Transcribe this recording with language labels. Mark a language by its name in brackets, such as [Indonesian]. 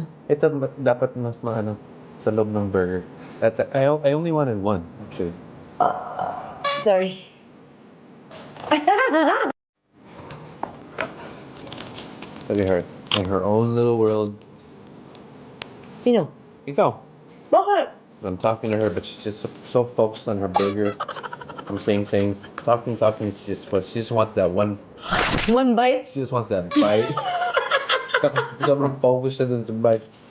[Filipino] Ito dapat mas maano sa loob ng burger. [English] I only wanted one, actually. Sorry. Look at her. In her own little world. [Filipino] Sino? Ikaw. Bakit? [English] I'm talking to her, but she's just so focused on her burger. I'm saying things, talking. She just wants that one. One bite? She just wants that bite. [Filipino] Sobrang focus siya dun sa bite.